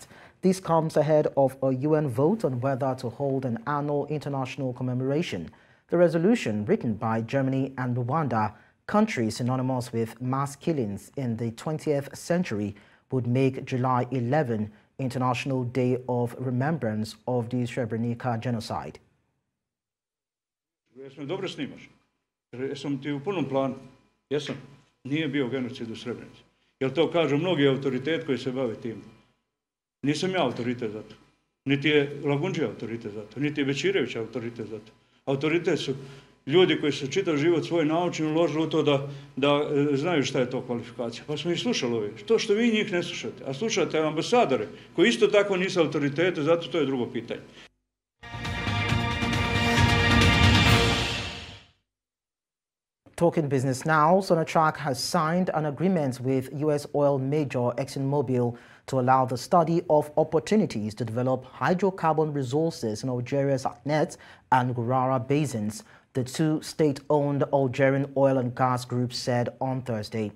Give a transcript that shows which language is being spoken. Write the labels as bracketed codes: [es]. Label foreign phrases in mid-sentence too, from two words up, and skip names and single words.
[en] This comes ahead of a UN vote on whether to hold an annual international commemoration. The resolution, written by Germany and Rwanda, countries synonymous with mass killings in the 20th century, would make July 11 International Day of Remembrance of the Srebrenica genocide. [sr] Nije bio genocid u Srebrenici. Jer to kažu mnogi autoritet koji se bave tim. Nisam ja autoritet za to. Niti je Lagundžija autoritet za to. Niti je Bećirević autoritet za to. Autoritet su ljudi koji su čitav život svoj naučni uložili u to da znaju šta je to kvalifikacija. Pa smo ih slušali ovi. To što vi njih ne slušate. A slušate ambasadore koji isto tako nisu autoritete, zato to je drugo pitanje. [en] Talking business now, Sonatrach has signed an agreement with U.S. oil major ExxonMobil to allow the study of opportunities to develop hydrocarbon resources in Algeria's Aknet and Gurara basins, the 2 state-owned Algerian oil and gas groups said on Thursday.